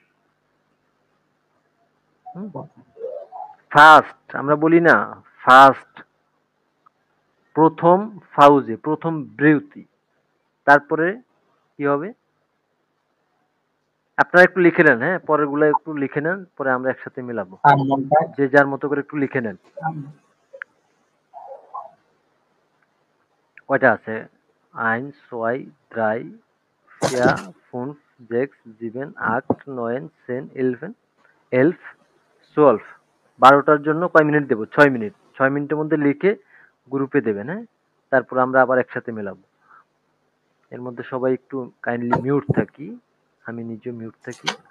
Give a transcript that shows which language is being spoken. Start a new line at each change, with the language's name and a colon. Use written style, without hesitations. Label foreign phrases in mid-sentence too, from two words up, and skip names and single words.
Bangla: ফার্স্ট আমরা বলি না, ফার্স্ট প্রথম, ফাউজে প্রথম বিরতি। তারপরে কি হবে? আপনারা একটু লিখে নেন, হ্যাঁ, পরের গুলা একটু লিখে নেন, পরে আমরা একসাথে মেলাবো।
German: am Montag
Bangla: যে যার মতো করে একটু লিখে নেন। কয়টা আছে?
German: eins, zwei, drei, vier, fünf, sechs, sieben, acht, neun, 10, 11, 11, 12।
Bangla: 12টার জন্য কয় মিনিট দেবো? 6 মিনিট। 6 মিনিটের মধ্যে লিখে গ্রুপে দেবেন, হ্যাঁ, তারপর আমরা আবার একসাথে মেলাবো। এর মধ্যে সবাই একটু
English: kindly mute
Bangla: থাকি, আমি নিজেও মিউট থাকি।